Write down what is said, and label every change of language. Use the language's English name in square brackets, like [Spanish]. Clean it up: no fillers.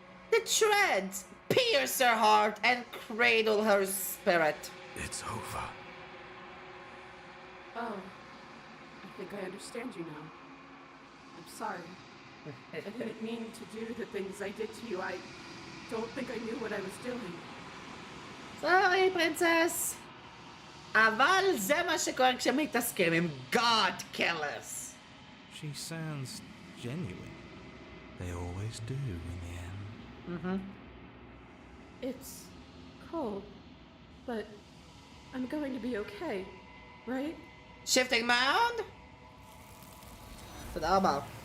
[English] The threads pierce her heart and cradle her spirit. It's over. Oh, I think I understand you now. I'm sorry. I didn't mean to do the things I did to you. I don't think I knew what I was doing. Sorry, princess. [Hebrew] אבל זה מה שקורה כשמתעסקים עם God killers. [English] She sounds genuine. They always do in the end. It's cold, but I'm going to be okay, right? [Hebrew] Shifting mound? תודה רבה.